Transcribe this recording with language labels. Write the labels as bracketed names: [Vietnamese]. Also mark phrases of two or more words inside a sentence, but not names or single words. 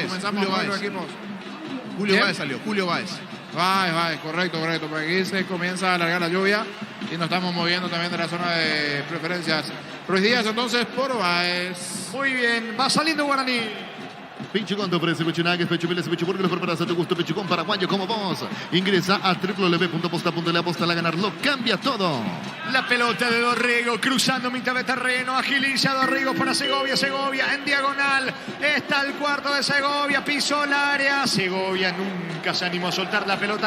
[Spanish] comenzamos Julio a mover Báez. los equipos. Julio Báez salió, Julio Báez. Báez, correcto. Porque aquí se comienza a alargar la lluvia y nos estamos moviendo también de la zona de preferencias. Ruiz Díaz entonces por Báez. Muy bien. Va saliendo Guaraní. Pichucón te ofrece pechunagues, pechumiles, pechuburgues, los preparas a tu gusto. Pichucón paraguayo como vos. Ingresa a www.posta.la. Posta la ganar lo cambia todo. La pelota de Dorrego cruzando mitad de terreno. Agiliza Dorrego para Segovia. Segovia en diagonal. Está el cuarto de Segovia. Pisó el área. Segovia nunca se animó a soltar la pelota.